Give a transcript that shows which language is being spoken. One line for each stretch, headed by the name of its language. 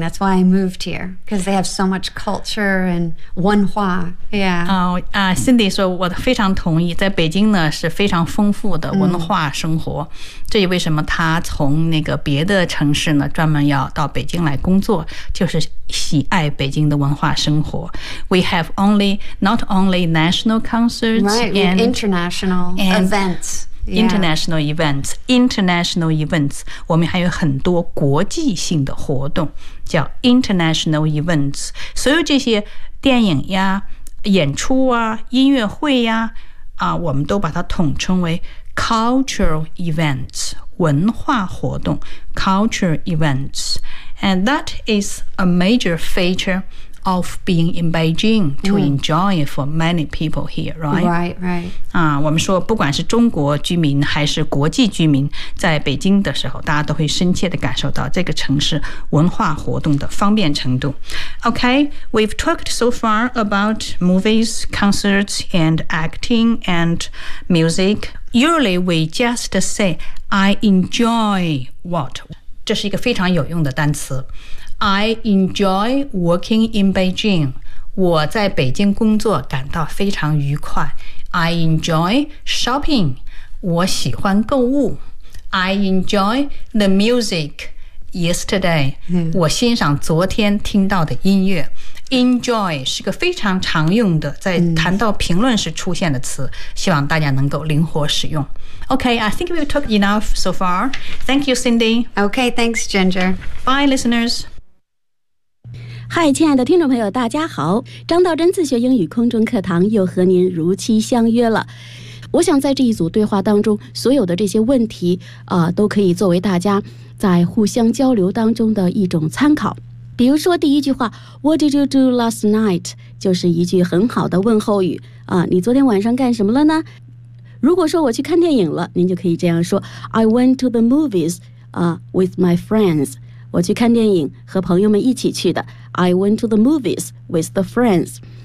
English: That's why I moved here, because they have so much culture and 文化 Yeah.
Chinese: Cindy 说我非常同意，在北京呢是非常丰富的文化生活、这也为什么他从那个别的城市呢专门要到北京来工作，就是喜爱北京的文化生活。
English: We have only not only national concerts right, and international and events international、yeah. events international events
Chinese: 我们还有很多国际性的活动叫 international events， 所有这些电影呀演出啊音乐会呀啊，我们都把它统称为 cultural events 文化活动 cultural events。
English: And that is a major feature of being in Beijing to enjoy for many people here, right? Right, right.
Chinese: 啊，我们说不管是中国居民还是国际居民，在北京的时候，大家都会深切地感受到这个城市文化活动的方便程度。
English: Okay, we've talked so far about movies, concerts, and acting and music. Usually, we just say, "I enjoy what."
Chinese: 这是一个非常有用的单词。
English: I enjoy working in Beijing.
Chinese: 我在北京工作感到非常愉快。
English: I enjoy shopping.
Chinese: 我喜欢购物。
English: I enjoy the music yesterday.、
Chinese: 我欣赏昨天听到的音乐。 Enjoy 是个非常常用的，在谈到评论时出现的词，希望大家能够灵活使用。
English: Okay, I think we've talked enough so far. Thank you, Cindy. Okay, thanks, Ginger. Bye, listeners.
Chinese: Hi, 亲爱的听众朋友，大家好。张道真自学英语空中课堂又和您如期相约了。我想在这一组对话当中，所有的这些问题都可以作为大家在互相交流当中的一种参考。比如说第一句话
English: What did you do last night?
Chinese: 就是一句很好的问候语你昨天晚上干什么了呢？如果说我去看电影了，您就可以这样说
English: I went to the movies with my friends.
Chinese: 我去看电影和朋友们一起去的。
English: I went to the movies with the friends.